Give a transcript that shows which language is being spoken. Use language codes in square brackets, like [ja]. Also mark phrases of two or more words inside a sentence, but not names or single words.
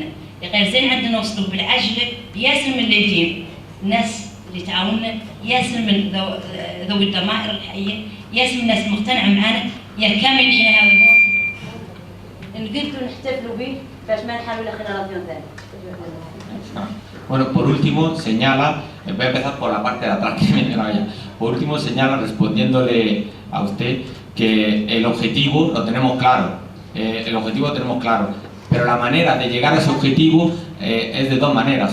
[ar] غير زين عندنا نوصلوا بالعجله ياسر من اللاجئين، الناس اللي تعاوننا، ياسر من ذوي الضمائر الحيه، ياسر من الناس مقتنعه معنا، يا كامل احنا هذا الوقت ان قلتوا نحتفلوا به باش ما نحاولوا خياراتنا ثانيه. [es] Bueno, por último señala, voy a empezar por la parte de atrás que me vaya. Por último señala, respondiéndole a usted, que el objetivo lo tenemos claro, pero la manera de llegar a ese objetivo es de dos maneras.